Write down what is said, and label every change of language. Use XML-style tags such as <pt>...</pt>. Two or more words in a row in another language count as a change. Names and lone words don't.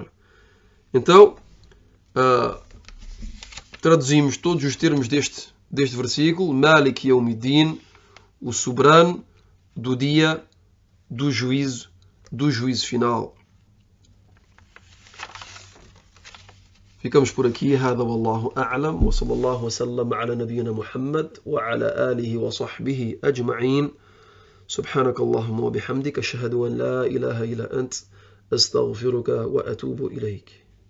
<pt>Então, traduzimos todos os termos deste versículo:</pt> <ar>مالك يوم الدين,</ar> <pt>o soberano do dia do juízo final. Ficamos por aqui.</pt> <ar>هذا والله أعلم وصلى الله وسلم على نبينا محمد وعلى آله وصحبه أجمعين. سبحانك اللهم وبحمدك أشهد أن لا إله إلا أنت أستغفرك وأتوب إليك.</ar>